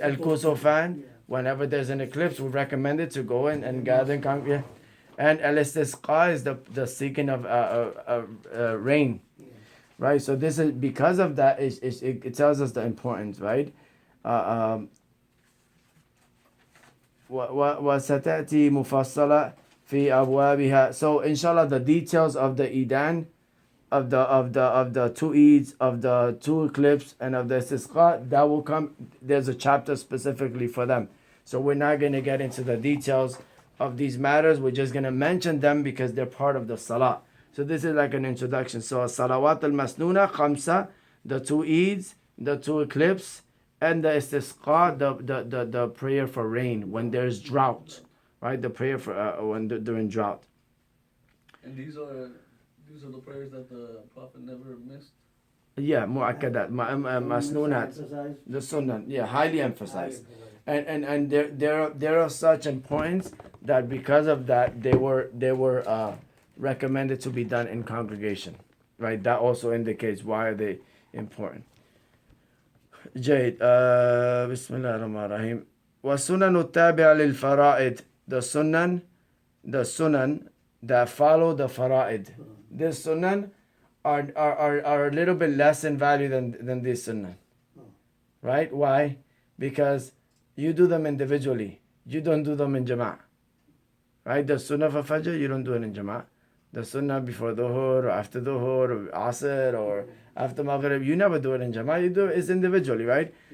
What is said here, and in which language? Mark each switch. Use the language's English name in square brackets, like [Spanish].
[English] Al-Kusufan, whenever there's an eclipse, we recommend it to go in and gather in congregation. And Al-Istisqa is the seeking of rain, right? So this is, because of that, it tells us the importance, right? [Arabic] وستأتي مفصلة في أبوابها. [English] So inshallah, the details of the Eidan, of the 2 Eids, of the 2 eclipses, and of the Istisqa, that will come. There's a chapter specifically for them. So we're not going to get into the details of these matters. We're just going to mention them because they're part of the Salah. So this is like an introduction. So Salawat al-Masnuna, Khamsa, the 2 Eids, the 2 eclipses, and the Istisqa, the prayer for rain when there's drought, right? The prayer for during drought. And these are the prayers that the Prophet never missed. Yeah, mu'akkadat, masnunat, Emphasize. the sunnah. Yeah, highly emphasized. And they're of such importance that because of that they were recommended to be done in congregation, right? That also indicates why are they important. [Arabic] جيد. بسم الله الرحمن الرحيم. والسنن التابعة للفرائض. [English] The sunan that follow the fara'id. This sunan are a little bit less in value than this sunnah, right? Why? Because you do them individually, you don't do them in jama'ah, right? The sunnah for fajr, you don't do it in jama'ah. The sunnah before dhuhr or after dhuhr or asr or after maghrib, you never do it in jama'ah, you do it individually, right?